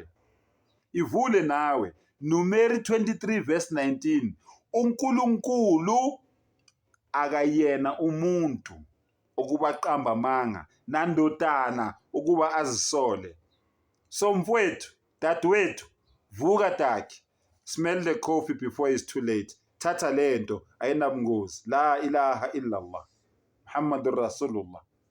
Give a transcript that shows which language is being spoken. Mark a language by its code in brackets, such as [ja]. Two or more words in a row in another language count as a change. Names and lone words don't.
[zu] Ivule nawe Numeri 23 verse 19. uNkulunkulu akayena umuntu ukuba aqamba amanga, nandodana ukuba azisole. So mfowethu, dadewethu, vuka Daki. [en] Smell the coffee before it's too late. [zu] Thatha lento ayinabungozi. [ar] لا إله إلا الله. محمد رسول الله.